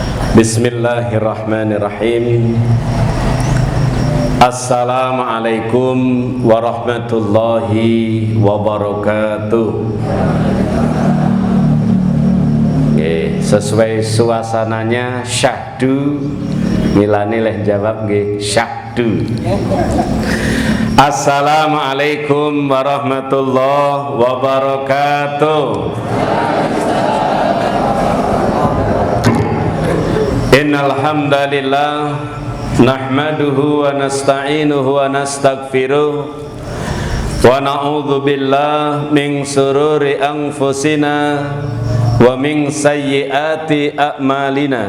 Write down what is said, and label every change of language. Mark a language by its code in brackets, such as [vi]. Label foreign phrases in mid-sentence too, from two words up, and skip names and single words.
[ar] بسم الله الرحمن الرحيم. السلام عليكم ورحمة الله وبركاته. [jv] Nggih, sesuai suasananya syahdu, milane leh jawab nggih syahdu. [ar] السلام عليكم ورحمة الله وبركاته. إن الحمد لله نحمده ونستعينه ونستغفره ونعوذ بالله من شرور أنفسنا ومن سيئات أعمالنا.